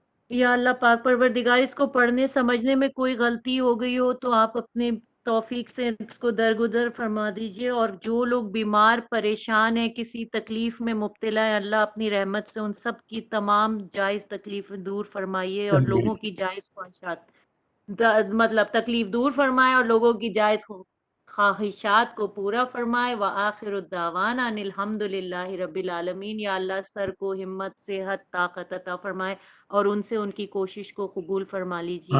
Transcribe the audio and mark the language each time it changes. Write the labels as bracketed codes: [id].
[ur] یا اللہ پاک پروردگار اس کو پڑھنے سمجھنے میں کوئی غلطی ہو گئی ہو تو آپ اپنے توفیق سے اس کو درگزر فرما دیجئے، اور جو لوگ بیمار پریشان ہیں کسی تکلیف میں مبتلا ہے اللہ اپنی رحمت سے ان سب کی تمام جائز تکلیف دور فرمائیے اور لوگوں کی جائز خواہشات مطلب تکلیف دور فرمائے اور لوگوں کی جائز خواہشات کو پورا فرمائے. [ar] وآخر الدعوانا ان الحمد للہ رب العالمین. [ur] یا اللہ سر کو ہمت صحت طاقت عطا فرمائے اور ان سے ان کی کوشش کو قبول فرما لیجیے.